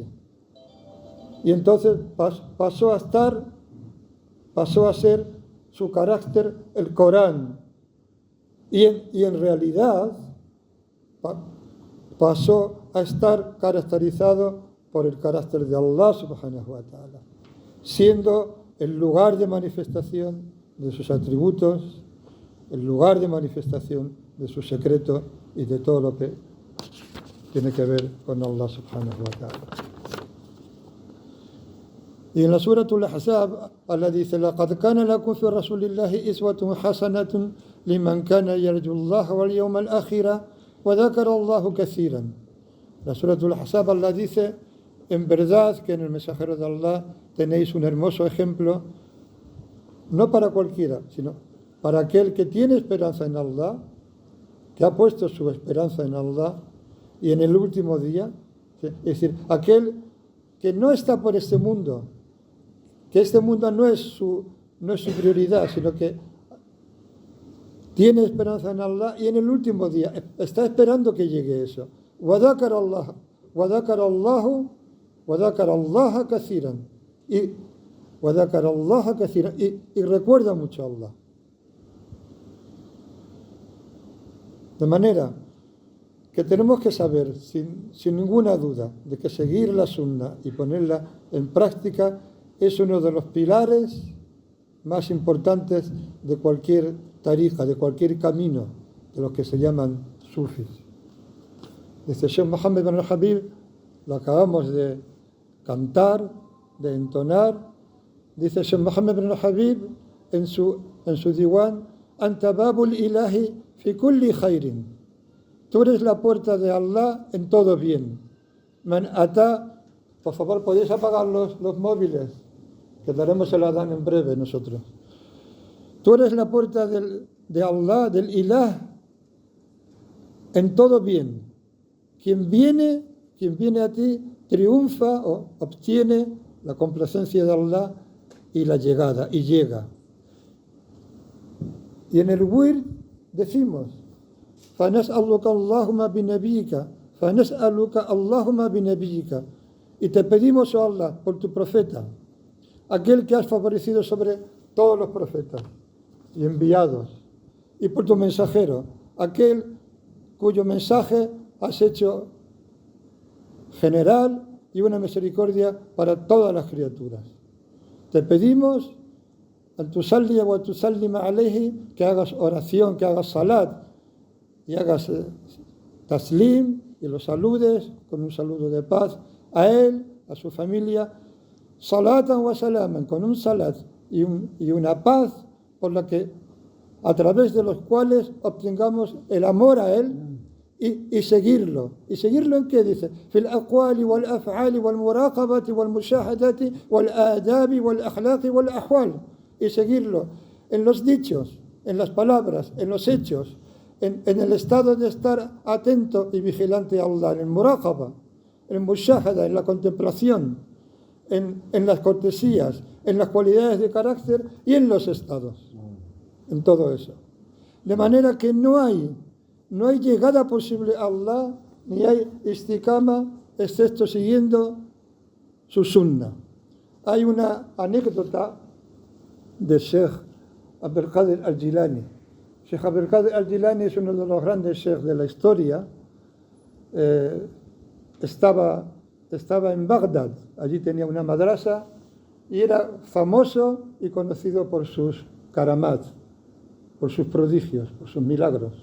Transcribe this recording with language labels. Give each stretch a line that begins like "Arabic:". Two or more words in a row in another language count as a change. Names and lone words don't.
Spanish: Y entonces pasó a ser su carácter el Corán. Y en realidad pasó a estar caracterizado por el carácter de Allah
Arabic: سبحانه وتعالى,
Spanish: siendo el lugar de manifestación de sus atributos, el lugar de manifestación de su secreto y de todo lo que tiene que ver con Allah
Arabic: سبحانه وتعالى.
Spanish: Y en la Suratul Ahzab, Allah dice,
Arabic: لَقَدْ كَانَ لَكُمْ فِي رَسُولِ اللَّهِ إِسْوَةٌ حَسَنَةٌ لِمَنْ كَانَ يَرْجُو اللَّهَ وَالْيَوْمَ الْآخِرَ وَذَكَرَ اللَّهَ كَثِيرًا.
Spanish: La Suratul Ahzab, Allah dice, en verdad que en el mensajero de Allah tenéis un hermoso ejemplo, no para cualquiera, sino para aquel que tiene esperanza en Allah, que ha puesto su esperanza en Allah y en el último día, es decir, aquel que no está por este mundo, que este mundo no es su prioridad, sino que tiene esperanza en Allah y en el último día está esperando que llegue eso.
Arabic: وَذَكَرَ اللَّهَ كَثِيرًا
Spanish: y recuerda mucho a Allah. De manera que tenemos que saber sin ninguna duda de que seguir la sunna y ponerla en práctica es uno de los pilares más importantes de cualquier tariqa, de cualquier camino, de los que se llaman sufis. Dice Sheikh Mohammed bin al-Habib, lo acabamos de cantar, de entonar. Dice Sheikh Mohammed bin al-Habib en su diwan,
Arabic: أنت باب الإله في كل خير.
Spanish: Tú eres la puerta de Allah en todo bien.
Arabic: من أتى,
Spanish: por favor, podéis apagar los móviles, que daremos el adán en breve nosotros. Tú eres la puerta de Allah, del ilah, en todo bien. Quien viene a ti triunfa o obtiene la complacencia de Allah y la llegada, y llega. Y en el wird decimos,
Arabic: فَنَسْأَلُكَ اللَّهُمَ بِنَبِيِّكَ فَنَسْأَلُكَ اللَّهُمَ بِنَبِيِّكَ.
Spanish: Y te pedimos, oh Allah, por tu profeta, aquel que has favorecido sobre todos los profetas y enviados, y por tu mensajero, aquel cuyo mensaje has hecho general y una misericordia para todas las criaturas. Te pedimos,
Arabic: أن تصلي وتسلم عليه,
Spanish: que hagas oración, que hagas salat y hagas taslim y los saludes con un saludo de paz a él, a su familia,
Arabic: صلاة وسلاما,
Spanish: con un salat y una paz por la que a través de los cuales obtengamos el amor a él y seguirlo. ¿Y seguirlo en qué dice?
Arabic: في الأقوال والأفعال والمراقبة والمشاهدة والآداب والأخلاق والأحوال.
Spanish: Y seguirlo en los dichos, en las palabras, en los hechos, en el estado de estar atento y vigilante a Allah, en el muraqaba, en el mushahada, en la contemplación, en las cortesías, en las cualidades de carácter y en los estados, en todo eso. De manera que no hay llegada posible a Allah, ni hay istiqama, excepto siguiendo su sunna. Hay una anécdota de Sheikh Abdul Qadir al-Jilani. Sheikh Abdul Qadir al-Jilani es uno de los grandes sheikhs de la historia. Estaba en Bagdad, allí tenía una madrasa y era famoso y conocido por sus karamat, por sus prodigios, por sus milagros.